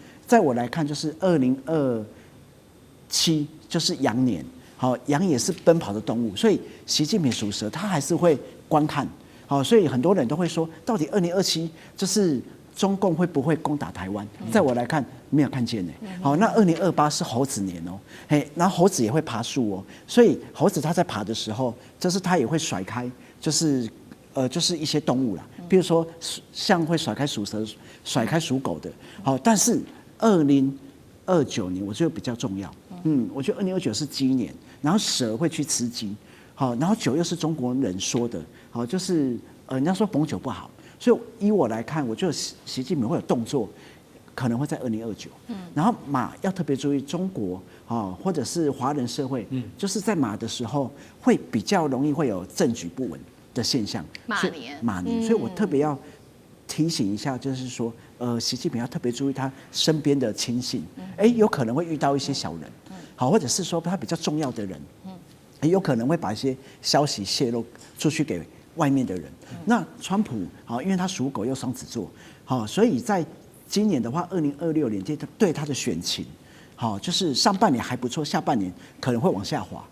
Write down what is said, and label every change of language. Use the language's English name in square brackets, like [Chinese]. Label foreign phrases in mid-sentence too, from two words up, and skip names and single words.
[Chinese] 在我來看，就是2027就是羊年，羊也是奔跑的動物，所以習近平屬蛇，他還是會觀看。所以很多人都會說，到底2027就是中共會不會攻打台灣？在我來看，沒有看見呢。那2028是猴子年然後猴子也會爬樹所以猴子它在爬的時候，就是它也會甩開，就是一些動物啦，比如說像會甩開屬蛇、甩開屬狗的。但是2029年我覺得比較重要。我覺得2029是雞年，然後蛇會去吃雞。然後9又是中國人說的，就是人家說逢九不好，所以依我來看，我覺得習近平會有動作，可能會在2029。然後馬要特別注意，中國或者是華人社會，就是在馬的時候會比較容易會有政局不穩的現象。馬年，所以我特別要提醒一下，就是說，習近平要特別注意他身邊的親信，有可能會遇到一些小人，或者是說他比較重要的人。有可能會把一些消息泄露出去給外面的人。那川普因為他屬狗又雙子座，所以在今年的話，2026年對他的選情，就是上半年還不錯，下半年可能會往下滑。